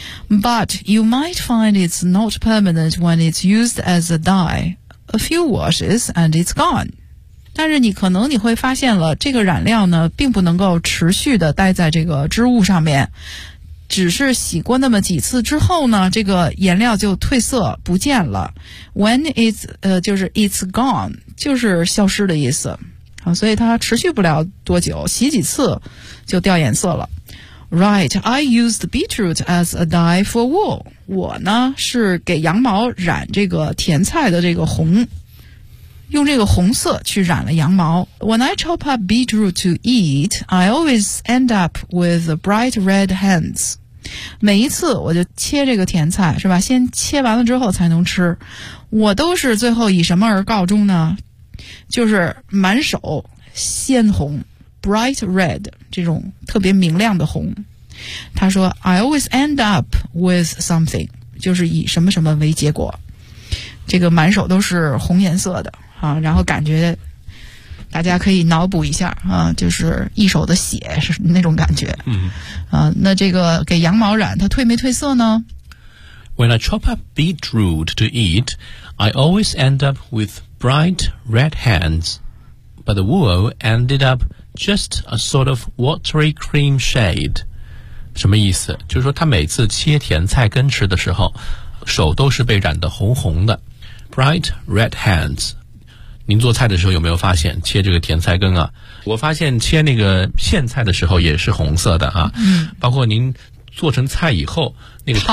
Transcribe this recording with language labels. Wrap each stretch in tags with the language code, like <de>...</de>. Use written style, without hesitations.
<en>But you might find it's not permanent when it's used as a dye. A few washes and it's gone.</en> <zh>但是你可能你会发现了，这个染料呢并不能够持续的待在这个织物上面，只是洗过那么几次之后呢，这个颜料就褪色不见了。 When it's, 就是 it's gone, 就是消失的意思。所以它持续不了多久，洗几次就掉颜色了。</zh> <en>Right, I use the beetroot as a dye for wool.</en> <zh>我呢是给羊毛染这个甜菜的这个红，用这个红色去染了羊毛。</zh> <en>When I chop up beetroot to eat, I always end up with bright red hands.</en> <zh>每一次我就切这个甜菜，是吧？先切完了之后才能吃。我都是最后以什么而告终呢？就是满手鲜红 ,bright red, 这种特别明亮的红。他说 ,</zh> <en>I always end up with something,</en> <zh>就是以什么什么为结果。这个满手都是红颜色的。然后感觉大家可以脑补一下啊，就是一手的血是那种感觉。那这个给羊毛染它褪没褪色呢？</zh> <en>When I chop up beetroot to eat, I always end up with bright red hands. But the wool ended up just a sort of watery cream shade.</en> <zh>什么意思？就是说他每次切甜菜根吃的时候，手都是被染得红红的。</zh> <en>Bright red hands.</en> <zh>您做菜的时候有没有发现切这个甜菜根啊，我发现切那个苋菜的时候也是红色的啊，包括您做成菜以后那个</zh>